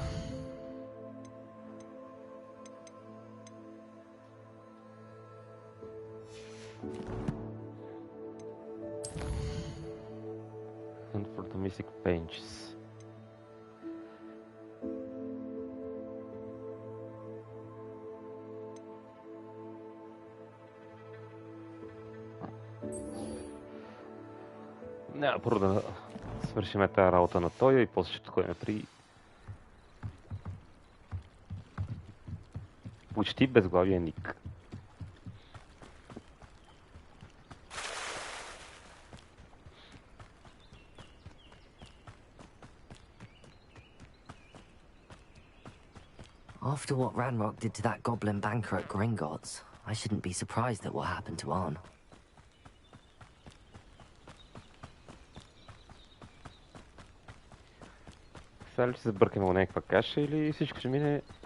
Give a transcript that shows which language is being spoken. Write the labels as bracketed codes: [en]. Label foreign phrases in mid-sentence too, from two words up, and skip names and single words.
[en] And for the missing pages. [bg] Няма първо да свършиме тази работа на той и после ще ходим при почти безглавия ник. [en] After what Ranrock did to that goblin banker at Gringotts, I shouldn't be surprised at what happened to Arn. [bg] Сега ли ще се бъркаме в някаква каша или всичко ще мине?